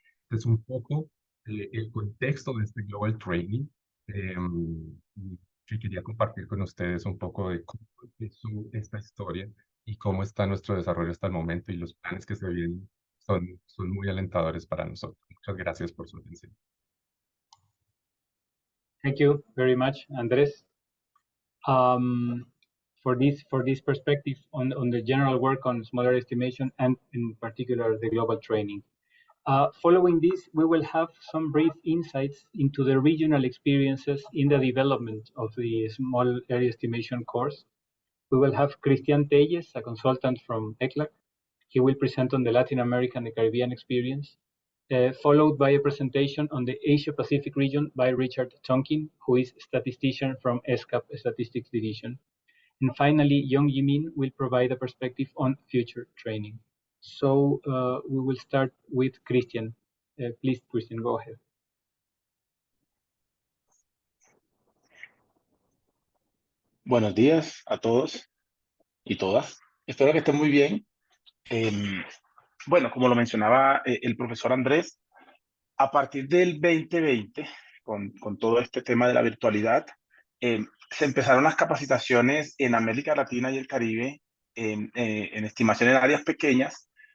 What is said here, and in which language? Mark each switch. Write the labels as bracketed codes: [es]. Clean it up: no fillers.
[es] Es un poco el contexto de este Global Training, que quería compartir con ustedes un poco de cómo empezó esta historia y cómo está nuestro desarrollo hasta el momento, y los planes que se vienen son muy alentadores para nosotros. Muchas gracias por su atención. [en] Thank you very much, Andres, for this perspective on the general work on smaller estimation and in particular the global training. Following this, we will have some brief insights into the regional experiences in the development of the small area estimation course. We will have Cristian Telles, a consultant from ECLAC. He will present on the Latin American and Caribbean experience, followed by a presentation on the Asia Pacific region by Richard Tonkin, who is statistician from ESCAP Statistics Division. And finally, Yong Yimin will provide a perspective on future training. So we will start with Cristian. Please, Cristian, go ahead. [es] Buenos días a todos y todas. Espero que estén muy bien. Bueno, como lo mencionaba el profesor Andrés, a partir del 2020, con todo este tema de la virtualidad, se empezaron las capacitaciones en América Latina y el Caribe en estimación en áreas pequeñas.